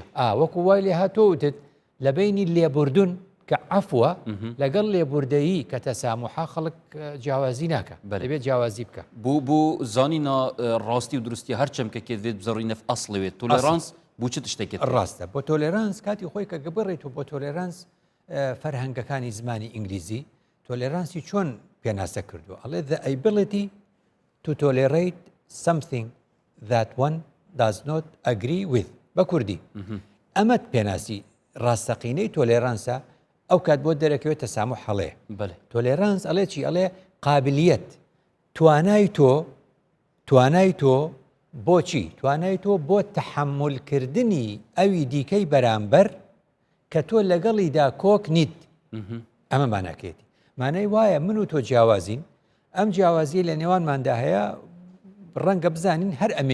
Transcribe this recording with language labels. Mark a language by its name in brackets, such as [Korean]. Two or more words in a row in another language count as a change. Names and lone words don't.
[Central Kurdish] وەکو وای لێ هاتۆ وتت لە بینی لێبوردون کە عەفوە لەگەڵ لێبوردەیی کە تەساموحا خەڵک جیاوازی ناکە دەبێت جیاوازی بکە [Kurdish] بۆ زانینە ڕاستی و درستی هەر چەمکەکێت بێت بزەڕینەف ئەسڵەوێت تۆلێرانس بۆ چ تشتێکێت [Central Kurdish] ڕاستە بۆ تۆلێرانس کاتی خۆی کە گەبڕێت و بۆ تۆلێرانس فەرهەنگەکانی زمانی ئینگلیزی تۆلێرانسی چۆن پێناسە کردووە ئەڵێ [English] the ability to tolerate something that one does not agree with [Central Kurdish] بە کوردی ئەمەت پێناسی ڕاستەقینەی تۆلێرانسە ئەو کات بۆ دەرەکەوێت تەساموح هەڵەیە تۆلێرانس ئەڵێ چی ئەڵێ قابلیەت توانای تۆ بۆچی توانای تۆ بۆ تەحملکردنی ئەوی دیکەی بەرامبەر کە تۆ لەگەڵیدا کۆک نیت ئەمە ماناکێتی مانای وایە من و تۆ جیاوازین ئەم جیاوازی لە نێوانماندا هەیە ڕەنگە بزانین هەر